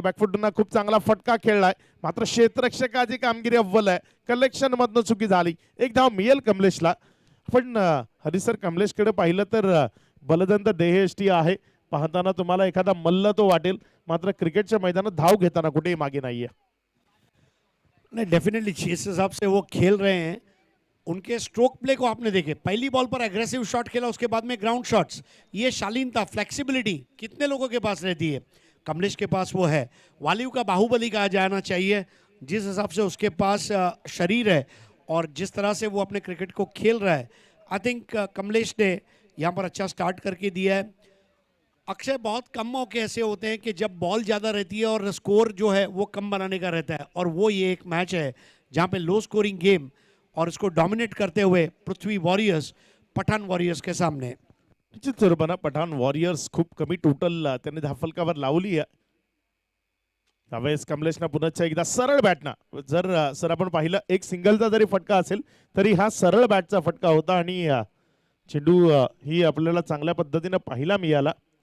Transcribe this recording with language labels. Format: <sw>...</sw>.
<mr>बॅकफुटनं खूप चांगला फटका खेळलाय, मात्र क्षेत्ररक्षकाची कामगिरी अव्वल आहे. कलेक्शन मधनं चुकी झाली. एक धाव मिळेल कमलेशला. पण हरिसर कमलेशकडे पाहिलं तर बलदंत देहयष्टी आहे. पाहताना तुम्हाला एखादा मल्ल तो वाटेल, मात्र क्रिकेटच्या मैदानात धाव घेताना कुठेही मागे नाहीये.</mr> <hi>नहीं, डेफिनेटली जिस हिसाब से वो खेल रहे हैं, उनके स्ट्रोक प्ले को आपने देखे. पहली बॉल पर एग्रेसिव शॉट खेला, उसके बाद में ग्राउंड शॉट्स. ये शालीनता, फ्लेक्सिबिलिटी कितने लोगों के पास रहती है. कमलेश के पास वो है। वालिव का बाहुबली कहा जाना चाहिए, जिस हिसाब से उसके पास शरीर है और जिस तरह से वो अपने क्रिकेट को खेल रहा है,</hi> <en>I think</en> <hi>कमलेश ने यहाँ पर अच्छा स्टार्ट करके दिया है। अक्षय, बहुत कम मौके ऐसे होते हैं कि जब बॉल ज़्यादा रहती है और स्कोर जो है वो कम बनाने का रहता है, और वो ये एक मैच है जहाँ पे लो स्कोरिंग गेम और इसको डोमिनेट करते हुए पृथ्वी वॉरियर्स पठान वॉरियर्स के सामने।</hi> <mr>निश्चित स्वरूपानं पठाण वॉरियर्स खूप कमी टोटल त्यांनी धाफलकावर लावली आहे. त्यावेळेस कमलेशनं पुन्हा एकदा सरळ बॅटना जर सर आपण पाहिलं एक सिंगलचा जरी फटका असेल तरी हा सरळ बॅटचा फटका होता आणि चेंडू ही आपल्याला चांगल्या पद्धतीने पाहायला मिळाला.</mr>